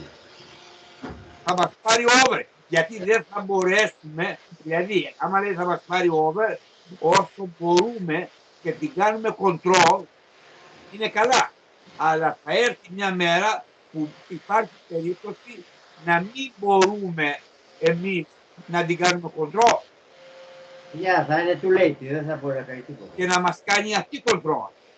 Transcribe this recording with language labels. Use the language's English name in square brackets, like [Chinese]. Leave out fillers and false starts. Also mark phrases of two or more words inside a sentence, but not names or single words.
[Greek] Θα μας πάρει over, γιατί δεν θα μπορέσουμε, δηλαδή, άμα λέει θα μας πάρει over, όσο μπορούμε και την κάνουμε control, είναι καλά. Αλλά θα έρθει μια μέρα που υπάρχει περίπτωση να μην μπορούμε εμείς να την κάνουμε control. Θα είναι [English] too late, [Greek] δεν θα μπορεί να κάνει τίποτα. Και να μας κάνει αυτή control.